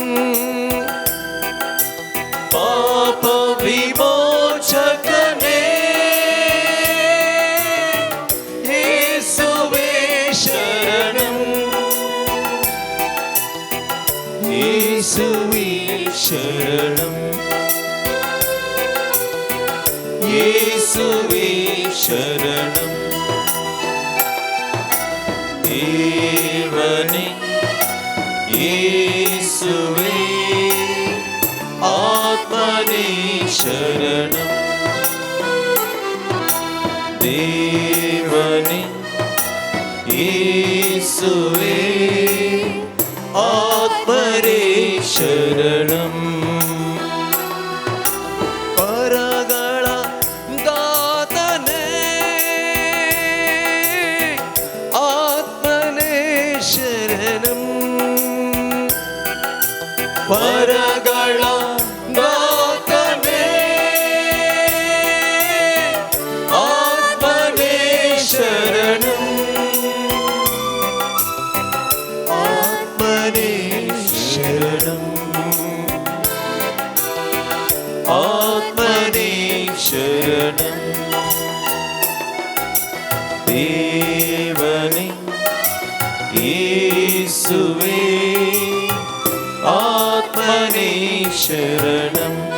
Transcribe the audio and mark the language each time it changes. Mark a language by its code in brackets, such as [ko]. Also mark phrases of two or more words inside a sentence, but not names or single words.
[kn] ಪಾಪ ವಿಮೋಚಕನೇ ಯೇಸುವೇ ಶರಣಂ. [ta] இயேசுவே சரணம் இயேசுவே சரணம் தேவனே இயேசுவே ஆத்மனே சரணம் தேவனே இயேசுவே ஆத்மனே சரணம் [kn] பரಗಳ ದಾತನೇ ಆತ್ಮನೇ ಶರಣಂ ಪರಗಳ ದಾತನೇ ಆತ್ಮನೇ ಶರಣಂ ಆತ್ಮನೇ ಶರಣಂ [ta] ஆத்மனே சரணம் தேவனே இயேசுவே ஆத்மனே சரணம்